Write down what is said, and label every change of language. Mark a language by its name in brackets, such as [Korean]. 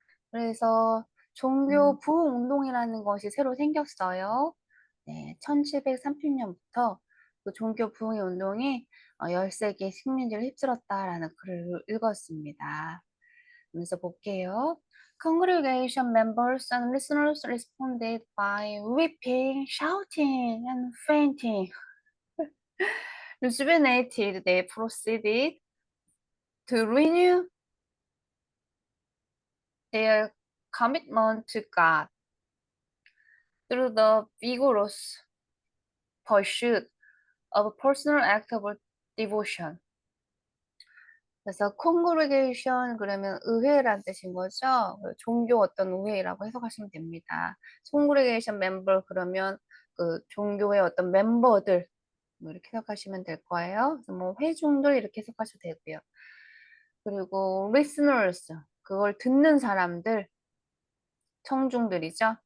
[Korean] 그래서 종교 부흥운동이라는 것이 새로 생겼어요. 네, 1730년부터 그 종교 부흥의 운동이 13개의 식민지를 휩쓸었다라는 글을 읽었습니다. 그래서 볼게요. [English] Congregation members and listeners responded by weeping, shouting, and fainting. Rejuvenated, they proceeded to renew their commitment to God through the vigorous pursuit of a personal act of devotion. [Korean] 그래서 congregation 그러면 의회란 뜻인 거죠. 종교 어떤 의회라고 해석하시면 됩니다. congregation member 그러면 그 종교의 어떤 멤버들 뭐 이렇게 해석하시면 될 거예요. 그래서 뭐 회중들 이렇게 해석하셔도 되고요. 그리고 listeners 그걸 듣는 사람들 청중들이죠.